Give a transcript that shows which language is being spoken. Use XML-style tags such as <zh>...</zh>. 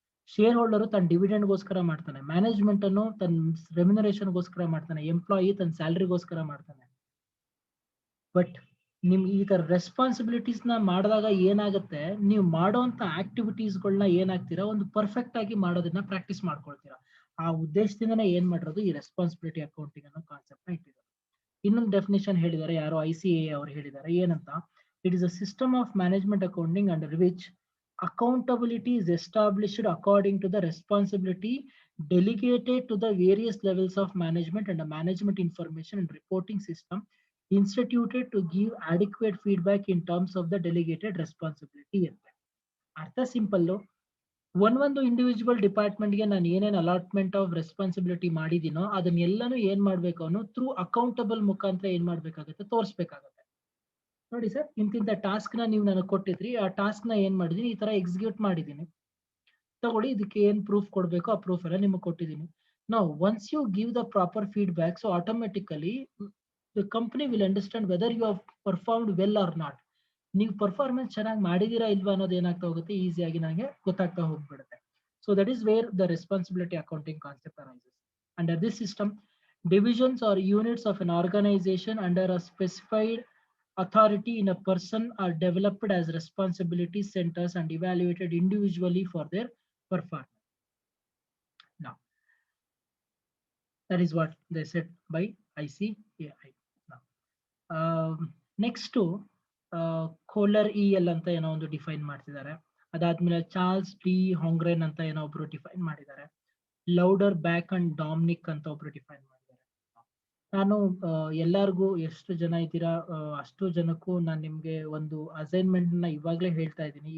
<kn>Share holder ತನ್ನ ಡಿವಿಡೆಂಡ್ಗೋಸ್ಕರ ಮಾಡ್ತಾನೆ, management ಅನ್ನು ತನ್ನ ರೆಮ್ಯುನರೇಷನ್ಗೋಸ್ಕರ ಮಾಡ್ತಾನೆ, ಎಂಪ್ಲಾಯಿ ತನ್ನ ಸ್ಯಾಲರಿಗೋಸ್ಕರ ಮಾಡ್ತಾನೆ. ಬಟ್ ನಿಮ್ ಈ ತರ ರೆಸ್ಪಾನ್ಸಿಬಿಲಿಟೀಸ್ ನ ಮಾಡಿದಾಗ ಏನಾಗುತ್ತೆ, ನೀವು ಮಾಡೋಂತ ಆಕ್ಟಿವಿಟೀಸ್ಗಳನ್ನ ಏನಾಗ್ತೀರಾ, ಒಂದು ಪರ್ಫೆಕ್ಟ್ ಆಗಿ ಮಾಡೋದನ್ನ ಪ್ರಾಕ್ಟೀಸ್ ಮಾಡ್ಕೊಳ್ತೀರಾ. ಆ ಉದ್ದೇಶದಿಂದನೇ ಏನ್ ಮಾಡಿರೋದು ಈ ರೆಸ್ಪಾನ್ಸಿಬಿಲಿಟಿ ಅಕೌಂಟಿಂಗ್ ಅನ್ನೋ ಕಾನ್ಸೆಪ್ಟ್ ನ ಇಟ್ಟಿದ್ದಾರೆ. ಇನ್ನೊಂದು ಡೆಫಿನೇಷನ್ ಹೇಳಿದ್ದಾರೆ, ಯಾರೋ ICAI ಅವ್ರು ಹೇಳಿದ್ದಾರೆ, ಏನಂತ,</kn> <en>It is a system of management accounting under which accountability is established according to the responsibility delegated to the various levels of management and a management information and reporting system instituted to give adequate feedback in terms of the delegated responsibility.</en> <kn>ಅರ್ಥ simple. ಒಂದು individual department ಗೆ ನಾನು ಏನೇನು allotment of responsibility ಮಾಡಿದೀನೋ ಅದನ್ನೆಲ್ಲಾನು ಏನ್ ಮಾಡ್ಬೇಕು, ಅವನು through accountable ಮುಖಾಂತರ ಏನ್ ಮಾಡ್ಬೇಕಾಗತ್ತೆ, ತೋರಿಸ್ಬೇಕಾಗತ್ತೆ. ನೋಡಿ ಸರ್, ಇಂತಿಂತ ಟಾಸ್ಕ್ ನ ನೀವು ನನಗೆ ಕೊಟ್ಟಿದ್ರಿ, ಆ ಟಾಸ್ಕ್ ನ ಏನ್ ಮಾಡಿದೀನಿ, ಈ ತರ ಎಕ್ಸಿಕ್ಯೂಟ್ ಮಾಡಿದೀನಿ, ತಗೊಳ್ಳಿ, ಇದಕ್ಕೆ ಏನ್ ಪ್ರೂಫ್ ಕೊಡ್ಬೇಕು ಆ ಪ್ರೂಫ್ ಎಲ್ಲ ನಿಮಗೆ ಕೊಟ್ಟಿದ್ದೀನಿ.</kn> <en>ನಾವು once you give the proper feedback, so automatically the company will understand whether you have performed well or not.</en> <kn>ನೀವು ಪರ್ಫಾರ್ಮೆನ್ಸ್ ಚೆನ್ನಾಗಿ ಮಾಡಿದೀರಾ ಇಲ್ವಾ ಅನ್ನೋದು ಏನಾಗ್ತಾ ಹೋಗುತ್ತೆ, ಈಸಿಯಾಗಿ ನನಗೆ ಗೊತ್ತಾಗ್ತಾ ಹೋಗ್ಬಿಡುತ್ತೆ.</kn> <en>So that is where the responsibility accounting concept arises. Under this system, divisions or units of an organization under a specified authority in a person are developed as responsibility centers and evaluated individually for their performance. Now, that is what they said by ICAI. Now, next to</en> <kn>Kohler EL ಅಂತ ಏನೋ ಒಂದು define ಮಾಡ್ತಿದ್ದಾರೆ. ಅದಾದ್ಮೇಲೆ Charles D ಹಾಂಗ್ರೆನ್ ಅಂತ ಏನೋ ಒಬ್ರು define ಮಾಡಿದ್ದಾರೆ. Louder back and Dominic ಅಂತ ಒಬ್ರು ಡಿಫೈನ್ ಮಾಡಿದ್ದಾರೆ. ನಾನು ಎಲ್ಲರಿಗೂ ಎಷ್ಟು ಜನ ಇದ್ದೀರಾ ಅಷ್ಟು ಜನಕ್ಕೂ ನಾನು ನಿಮ್ಗೆ ಒಂದು ಅಸೈನ್ಮೆಂಟ್ ನ ಇವಾಗ್ಲೇ ಹೇಳ್ತಾ ಇದ್ದೀನಿ.</kn>